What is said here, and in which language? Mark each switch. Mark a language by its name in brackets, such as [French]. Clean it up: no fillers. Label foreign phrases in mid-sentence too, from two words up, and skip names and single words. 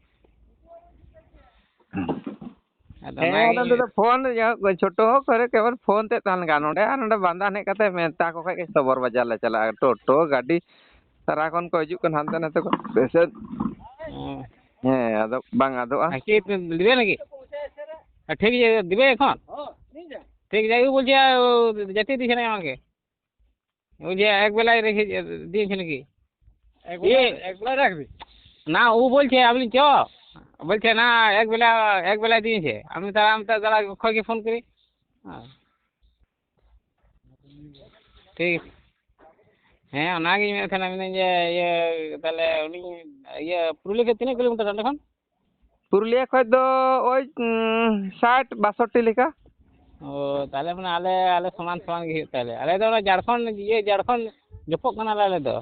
[Santali] ᱦᱮᱸ ᱟᱫᱚ ᱱᱚᱰᱮ ᱫᱚ ᱯᱷᱳᱱ ᱪᱷᱳᱴᱳ ᱦᱳᱠ ᱠᱮᱵᱚᱞ ᱯᱷᱳᱱ ᱛᱮᱫ ᱛᱟᱦᱮᱱ ᱜᱮᱭᱟ, ᱱᱚᱸᱰᱮ ᱟᱨ ᱱᱚᱰᱮ ᱵᱟᱸᱫᱷᱟᱱ ᱦᱮᱡ ᱠᱟᱛᱮᱫ ᱢᱮᱛᱟ ᱠᱚ ᱠᱷᱟᱡ ᱜᱮ ᱥᱚᱵᱚᱨ ᱵᱟᱡᱟᱨ ᱞᱮ ᱪᱟᱞᱟᱜᱼᱟ, ᱴᱳᱴᱳ ᱜᱟᱹᱰᱤ ᱥᱟᱨᱟ ᱠᱷᱚᱱ ᱠᱚ ᱦᱤᱡᱩᱜ ᱠᱟᱱᱟ ᱦᱟᱱᱛᱮ ᱱᱟᱛᱮ ᱠᱷᱚᱱ ᱯᱮᱥᱮᱱ᱾ ᱦᱮᱸ ᱟᱫᱚ ᱵᱟᱝ ᱟᱫᱚᱜᱼᱟ। [Bangla] দিবে নাকি? ঠিক আছে দিবে এখন? ঠিক আছে, ও বলছে যেতে দিছে না আমাকে, ওই যে এক বেলায় রেখে দিয়েছে নাকি? এক বেলায় রাখবি না, ও বলছে আপনি চ, বলছে না এক বেলায় দিয়েছে, আমি তারা অক্ষয়কে ফোন করি। [Santali] ঠিক ᱦᱮᱸ ᱚᱱᱟᱜᱤᱧ ᱢᱮᱱᱮᱫ ᱛᱟᱦᱮᱱᱟ, ᱢᱮᱱᱫᱟᱹᱧ ᱡᱮ ᱤᱭᱟᱹ ᱛᱟᱦᱚᱞᱮ ᱩᱱᱤ ᱤᱭᱟᱹ ᱯᱩᱨᱩᱞᱤᱭᱟᱹ ᱠᱷᱚᱡ ᱛᱤᱱᱟᱹᱜ ᱠᱤᱞᱳᱢᱤᱴᱟᱨ ᱚᱸᱰᱮ ᱠᱷᱚᱱ? ᱯᱩᱨᱩᱞᱤᱭᱟᱹ ᱠᱷᱚᱡ ᱫᱚ ᱳᱭ 60-62 ᱞᱮᱠᱟ। ᱚ ᱛᱟᱦᱚᱞᱮ ᱢᱟᱱᱮ ᱟᱞᱮ ᱥᱚᱢᱟᱱ ᱜᱮ ᱦᱩᱭᱩᱜ ᱛᱟᱞᱮᱭᱟ, ᱟᱞᱮ ᱫᱚ ᱚᱱᱟ ᱡᱷᱟᱲᱠᱷᱚᱸᱰ ᱡᱚᱯᱚᱜ ᱠᱟᱱᱟᱞᱮ ᱟᱞᱮ ᱫᱚ।